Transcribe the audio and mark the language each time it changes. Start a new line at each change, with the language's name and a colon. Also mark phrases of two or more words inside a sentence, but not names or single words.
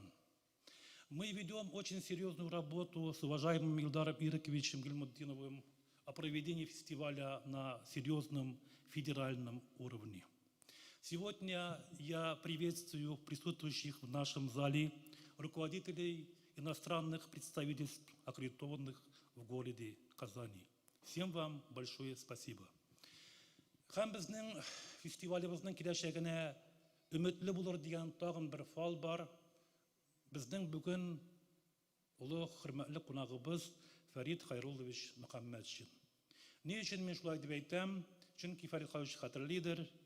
Russian: Мы ведем очень серьезную работу с уважаемым Илдаром Ираковичем Гильмутдиновым о проведении фестиваля на серьезном федеральном уровне. Сегодня я приветствую присутствующих в нашем зале руководителей иностранных представительств, аккредитованных в городе Казани. Всем вам большое спасибо.
Tatar: Һәм безнең фестивалебезнең киләчәгенә өметле булыр дигән тагын бер фал бар. Безнең бүген улы хөрмәтле кунагыбыз Фәрит Хайруллович Мөхәммәтшин. Ни өчен мин шулай дип әйтәм? Чөнки Фәрит Хайруллович хәтерлидер.